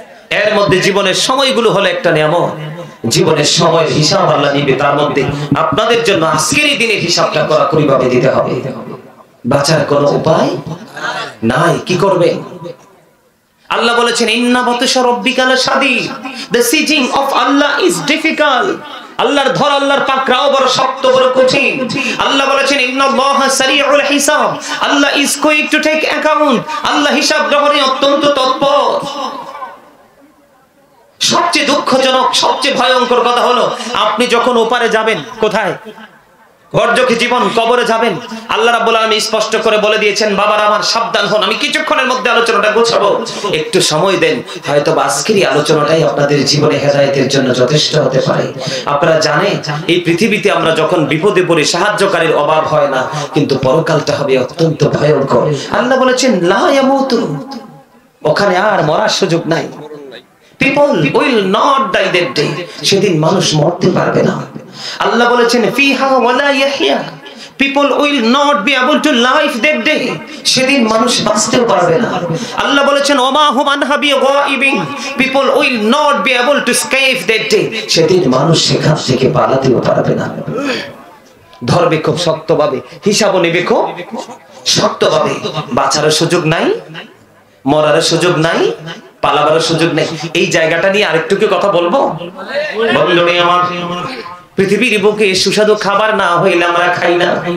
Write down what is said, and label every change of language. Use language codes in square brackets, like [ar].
[bn] এর মধ্যে জীবনের সময়গুলো হলো একটা নিয়ামত। জীবনের সময়ের হিসাব আল্লাহ নিবে। তার মধ্যে আপনাদের জন্য আজকের এই দিনের হিসাবটা কড়াকড়ি ভাবে দিতে হবে। বাঁচার কোনো উপায় নাই। কি করবে? আল্লাহ বলেছেন [ar] ইন্না বাতশা রাব্বিকা লাশাদীদ। [en] The sieging of Allah is difficult. [bn] আল্লাহর ধর আল্লাহর পাকড়াও বড় শক্ত বড় কঠিন। আল্লাহ বলেছেন [ar] ইন্নাল্লাহা সারিউল হিসাব। [en] Allah is going to take account. [bn] আল্লাহ হিসাব গ্রহণে অত্যন্ত তৎপর। সবচেয়ে দুঃখজনক সবচেয়ে ভয়ঙ্কর কথা হলো আপনি যখন ওপারে যাবেন কোথায়? বর্জকে জীবন কবরে যাবেন। আল্লাহ রাব্বুল আলামিন স্পষ্ট করে বলে দিয়েছেন বাবারা আমার সাবধান হন। আমি কিছুক্ষণের মধ্যে আলোচনাটা গোছাবো, একটু সময় দেন। হয়তো আজকেরই আলোচনাটাই আপনাদের জীবনে হেদায়েতের জন্য যথেষ্ট হতে পারে। আপনারা জানেন এই পৃথিবীতে আমরা যখন বিপদে পড়ি সাহায্যকারীর অভাব হয় না, কিন্তু পরকালটা হবে অত্যন্ত ভয়ঙ্কর। আল্লাহ বলেছেন [ar] লা ইয়ামুতু, [bn] ওখানে আর মরার সুযোগ নাই। [en] People will not die that day. [bn] সেদিন মানুষ মরতে পারবে না। আল্লাহ বলেছেন [ar] ফিহা ওয়ালা ইয়াহইয়া। [en] People will not be able to live that day. [bn] সেদিন মানুষ বাঁচতেও পারবে না। আল্লাহ বলেছেন [ar] ওমা হুম আনহা বিগাইবিন। [en] People will not be able to escape that day. [bn] সেদিন মানুষ সেখান থেকে পালাতেও পারবে না। ধরবে খুব শক্তভাবে, হিসাবও নেবে খুব শক্তভাবে। বাঁচার সুযোগ নাই, মরার সুযোগ নাই, পালাবার সুযোগ নেই। এই জায়গাটা নিয়ে আরেকটু কি কথা বলবো? বন্ধুরে আমার পৃথিবীর বুকে সুস্বাদু খাবার না হইলে আমরা খাই না।